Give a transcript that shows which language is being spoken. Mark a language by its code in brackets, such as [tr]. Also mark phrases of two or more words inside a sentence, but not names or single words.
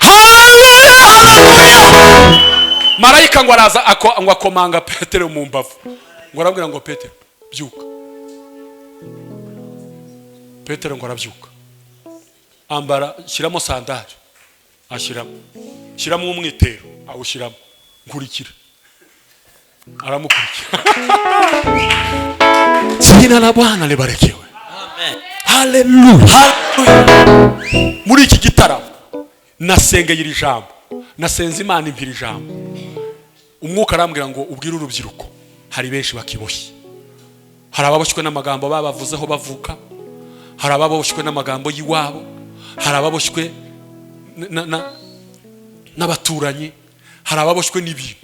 [rw] Marayika ngo araza ngo akomanga Petero mu mbavu, ngo arabwira ngo Petero byuka. Petero ngo arabyuka, ambara, shyiramo sandali, shyiramo umwitero, awushyiramo, nkurikira. Aramukurikira. [sw] Jina la Bwana libarikiwe. Amen. Hallelujah. [rw] Muri iki gitaramo nasengeye iri jambo, nasenze Imana impira ijambo. Umwuka arambwira ngo ubwire urubyiruko hari benshi bakiboshye. Hari ababoshywe n'amagambo babavuzeho bavuka, hari ababoshywe n'amagambo yiwabo, hari ababoshywe n'abaturanyi, hari ababoshywe n'ibintu.